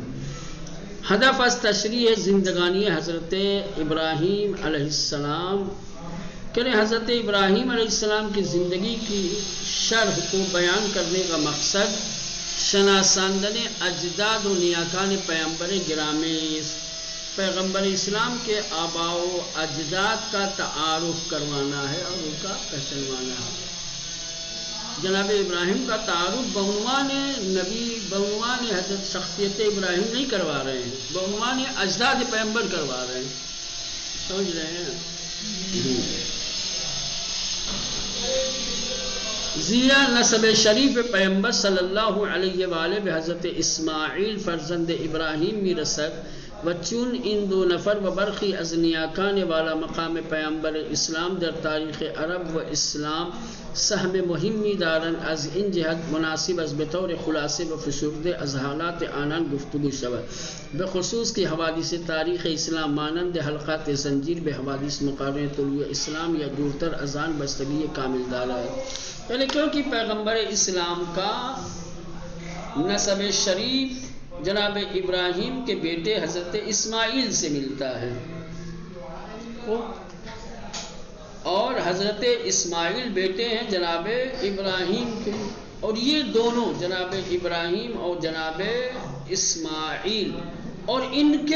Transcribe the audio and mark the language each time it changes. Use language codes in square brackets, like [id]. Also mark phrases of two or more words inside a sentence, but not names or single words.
[fa] ہدف از تشریح زندگانی حضرت ابراہیم علیہ السلام، [ur] کہ حضرت ابراہیم علیہ السلام کی زندگی کی شرح کو بیان کرنے کا مقصد [fa] شناساندن اجداد و نیاکان پیغمبر گرامی، [ur] پیغمبر اسلام کے آباء و اجداد کا تعارف کروانا ہے اور ان کا پہچانوانا ہے۔ جناب ابراہیم کا تعارف بعنوان نبی، بعنوان حضرت شخصیت ابراہیم نہیں کروا رہے ہیں، بعنوان اجداد پیغمبر کروا رہے ہیں، سمجھ رہے ہیں۔ [fa] زیرا نسب شریف پیغمبر صلی اللہ علیہ وآلہ بحضرت اسماعیل فرزند ابراہیم می رسد و چون ان دو نفر و برخی از نیاکان والا مقام پیغمبر اسلام در تاریخ عرب و اسلام سهم مهمی دارن، از این جهت مناسب از بطور خلاصه و فشرده از حالات آنان گفتگو شود، بخصوص کی حوادث تاریخ اسلام مانند حلقات زنجیر به حوادث مقارنه طلوع اسلام یا دورتر از آن بستگی کامل دارد۔ [ur] یعنی کیونکہ پیغمبر اسلام کا نسب شریف جناب ابراہیم کے بیٹے حضرت اسماعیل سے ملتا ہے، اور حضرت اسماعیل بیٹے ہیں جناب ابراہیم کے، اور یہ دونوں جناب ابراہیم اور جناب اسماعیل اور ان کے